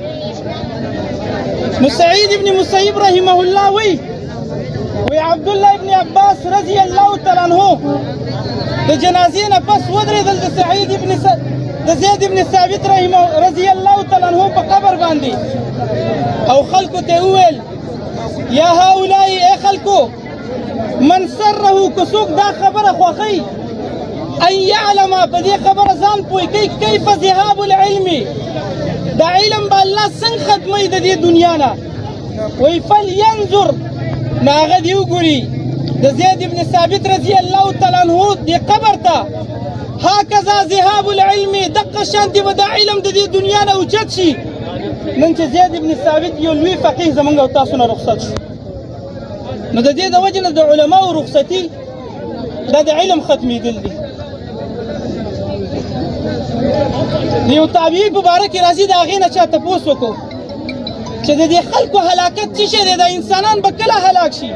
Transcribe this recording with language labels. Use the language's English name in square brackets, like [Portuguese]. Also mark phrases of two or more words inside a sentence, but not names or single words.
[Pashto] نو سعید ابن مسیب [Arabic] رحمه الله [Pashto] وی عبدالله ابن عباس [Arabic] رضی الله تعالی عنه [Pashto] د جنازې نه پس ودرېدل د زید ابن ثابت رضی [Arabic] الله تعالی عنه [Pashto] په قبر باندې، او خلکو ته وویل [Arabic] یا هؤلاء، [Pashto] ای خلکو، من سره که څوک دا خبره خوښوي [Arabic] ان یعلم، [Pashto] په دې خبره ځان پوه کوي [Arabic] کیف ذهاب العلم، [Pashto] دا علم به الله څنګه ختموي د دې دنیا نه، وایي فلینظر، نو هغه دې وګوري د زید ابن ثابت [Arabic] رضی الله تعالی عنه [Pashto] دې قبر ته، [Arabic] هکذا ذهاب العلم، [Pashto] دقه شانتې به دا علم د دې دنیا نه اوچت شي. نن چې زید ابن ثابت یو لوی فقیه زموږ او تاسو نه رخصت شو، نو د دې د وجې نه د علماو رخصتي دا د علم ختمېدل دي. د یو تابعي په باره کې راځي، د هغې نه چا تپوس وکړو چې د دې خلکو هلاکت څه شی دی، دا انسانان به کله هلاک شي؟